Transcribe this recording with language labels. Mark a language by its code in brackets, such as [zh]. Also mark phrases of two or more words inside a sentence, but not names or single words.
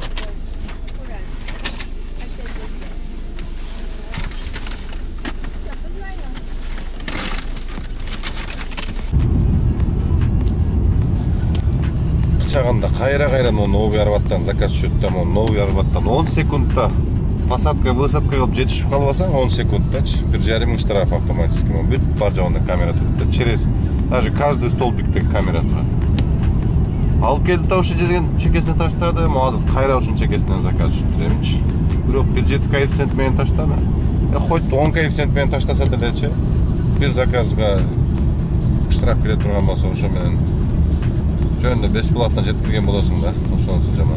[ky] Чаганда кайра новый Арбаттан заказ түшөт да, новый Арбаттан 10 секундта [ru] посадка высадка [ky] кылып жетишип калбасаң 10 секундтачы 1,5 миң штраф автоматически. Бүт бар жагында камера турат. [ru] Через даже каждый столбикте [ky] камера турат. Алып келди да ошо жерден чекесине таштады. Азыр кайра ушун чекесинен заказ түшүптүр эмчи. Бирок 1,7 коэффициент менен таштады. Хоть 10 коэффициент менен таштаса делечи. Бир заказга штраф келе турган болсо ошо менен жөнүндө бесплатно жеткирген болосуң да, ошонусу жаман.